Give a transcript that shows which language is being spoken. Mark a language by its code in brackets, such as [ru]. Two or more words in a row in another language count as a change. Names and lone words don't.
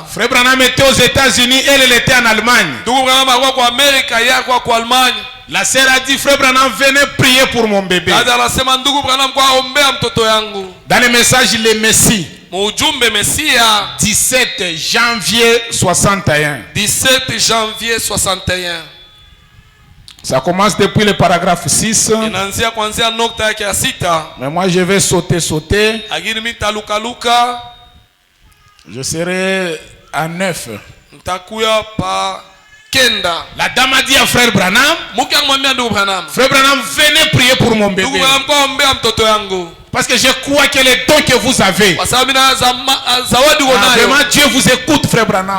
[fr] Frère Branham était aux États-Unis, elle était en Allemagne. [sw] Ndugu Branham alikuwa kwa Amerika, yeye alikuwa kwa Almanya. [fr] La sœur a dit, Frère Branham, venez prier pour mon bébé. [sw] Dada anasema ndugu Branham kwa ombea mtoto yangu. [fr] Dans le message, le Messie, [sw] Mujumbe Mesia [fr] 17 janvier 61. 17 janvier 61. Ça commence depuis le paragraphe 6. [sw] Inaanzia kuanzia nukta yake ya 6. [fr] Mais moi, je vais sauter. [sw] Lakini mimi taluka luka. [fr] Je serai à 9. [sw] nitakuya pa kenda. [fr] La dame a dit à frère Branham, frère Branham, venez prier pour mon bébé. Parce que je crois que les dons que vous avez, vraiment Dieu vous écoute, frère Branham.